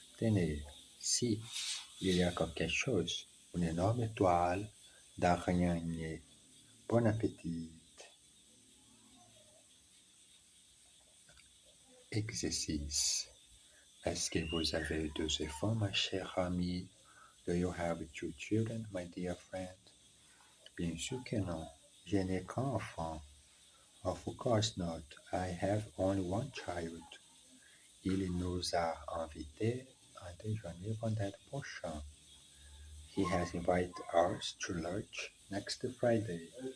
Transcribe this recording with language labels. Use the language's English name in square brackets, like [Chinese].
[French] Tenez, si il y a quelque chose, une énorme toile d'araignée. Bon appétit. Exercice. Est-ce que vous avez 2 enfants, ma chère amie? [English] Do you have 2 children, my dear friend? [French] Bien sûr que non. Je n'ai qu'un enfant. [English] Of course not. I have only one child. [French] Il nous a invités à déjeuner vendredi prochain. [English] He has invited us to lunch next Friday.